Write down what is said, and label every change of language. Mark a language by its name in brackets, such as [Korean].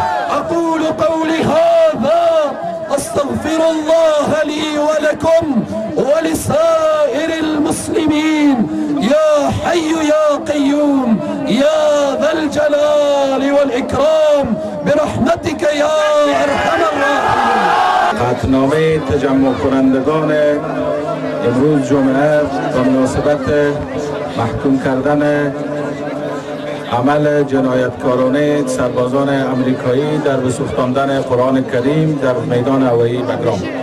[Arabic] أقول قولي هذا أستغفر الله لي ولكم ولسائر المسلمين. يا حي يا قيوم يا ذا الجلال والإكرام برحمتك يا أرحم الراحمين. [Persian] قطعنامه تجمع کنندگان امروز جمعه به مناسبت محکوم کردن عمل جنایتکارانه سربازان امریکایی در به سوختاندن قرآن کریم در میدان هوایی بگرام.